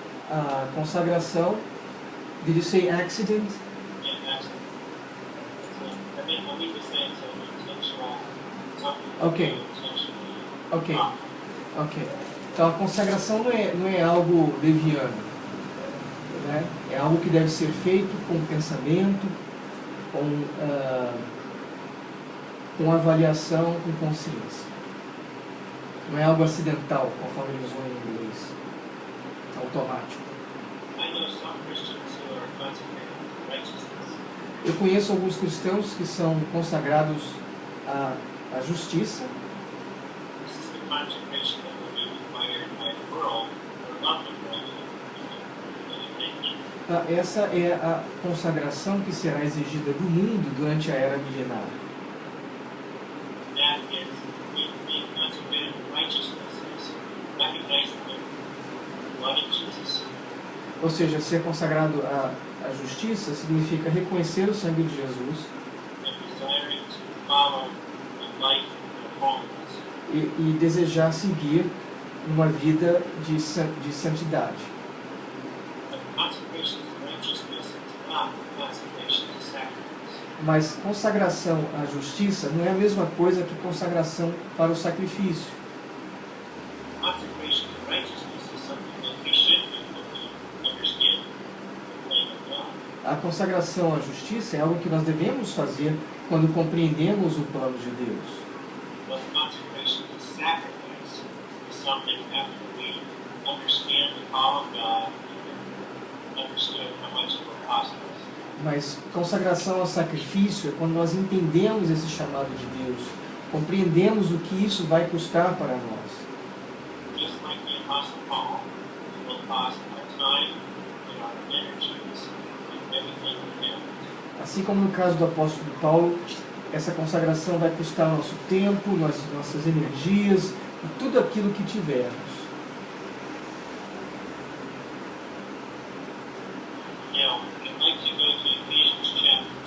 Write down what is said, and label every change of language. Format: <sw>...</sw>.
<pt>A consagração,</pt> <en>did you say accident? Yeah, accident. I mean to say it's an intentional, something Okay. you intentionally Ok, opt. ok.</en> <pt>Então a consagração não é algo leviano, né? É algo que deve ser feito com pensamento, com avaliação, com consciência. Não é algo acidental, conforme eles usam em inglês, automático.</pt> <en>I know some Christians who are consecrated to righteousness.</en> <pt>Eu conheço alguns cristãos que são consagrados à justiça.</pt> <en>This is the consecration that will be required by the world or of the world in the age.</en> <pt>Essa é a consagração que será exigida do mundo durante a era milenar.</pt> <en>That is, being consecrated to righteousness is recognizing the blood of Jesus.</en> <pt>Ou seja, ser consagrado à justiça significa reconhecer o sangue de Jesus</pt> <en>And desiring to follow the life of holiness.</en> <pt>e desejar seguir uma vida de santidade.</pt> <en>But consecration to righteousness is not consecration to sacrifice.</en> <pt>Mas consagração à justiça não é a mesma coisa que consagração para o sacrifício.</pt> <en>Consecration to righteousness is something that we should do when we understand the plan of God.</en> <pt>A consagração à justiça é algo que nós devemos fazer quando compreendemos o plano de Deus.</pt> <en>But consecration to sacrifice is something after we understand the call of God and understood how much it will cost us.</en> <pt>Mas consagração ao sacrifício é quando nós entendemos esse chamado de Deus, compreendemos o que isso vai custar para nós.</pt> <en>Just like the Apostle Paul, it will cost our time and our energies and everything we have.</en> <pt>Assim como no caso do apóstolo Paulo, essa consagração vai custar nosso tempo, nossas energias e tudo aquilo que tivermos.</pt> <en>Now, I'd like to go to Ephesians chapter 2.</en>